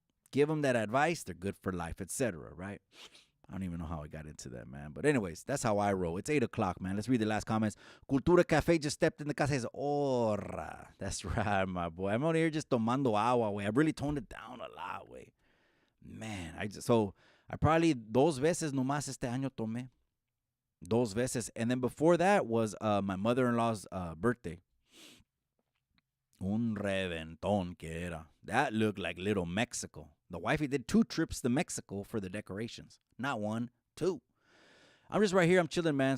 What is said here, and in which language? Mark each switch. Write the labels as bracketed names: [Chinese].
[English] Give them that advice, they're good for life, etc., right? I don't even know how I got into that, man. But anyways, that's how I roll. It's 8 o'clock, man. Let's read the last comments. Cultura Cafe just stepped in the casa. Says, Ora. That's right, my boy. I'm out here just [Spanish] tomando agua, [English] way. I really toned it down a lot, way. Man, I probably [Spanish] dos veces nomás este año tomé. Dos veces. [English] And then before that was my mother-in-law's birthday. [Spanish] Un reventón que era. [English] That looked like little Mexico. The wifey did 2 trips to Mexico for the decorations. Not 1, 2. I'm just right here. I'm chilling, man.